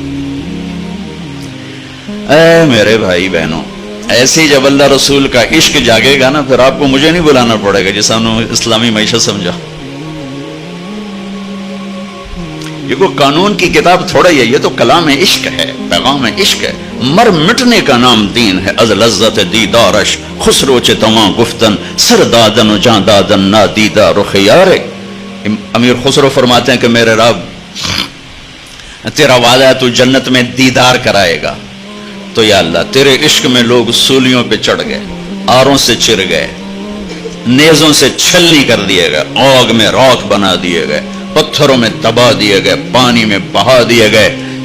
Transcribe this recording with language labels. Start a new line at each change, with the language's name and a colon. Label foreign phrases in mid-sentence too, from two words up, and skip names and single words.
Urdu: اے میرے بھائی بہنوں، ایسے جب اللہ رسول کا عشق جاگے گا نا پھر آپ کو مجھے نہیں بلانا پڑے گا جیسا انہوں نے اسلامی معیشت سمجھا. یہ کوئی قانون کی کتاب تھوڑا ہی ہے، یہ تو کلام عشق ہے، پیغام عشق ہے. مر مٹنے کا نام دین ہے،
Persian: از لذت دیدارش خسرو چے تمام گفتن سر دادن و جان دادن نا دیدہ رخ یارے.
Urdu: امیر خسرو فرماتے ہیں کہ میرے رب تیرا وعدہ ہے تو جنت میں دیدار کرائے گا، تو یا اللہ تیرے عشق میں لوگ سولیوں پہ چڑھ گئے، آروں سے چر گئے، نیزوں سے چھلنی کر دیے گئے، آگ میں راکھ بنا دیے گئے، پتھروں میں دبا دیے گئے، پانی میں بہا دیے گئے.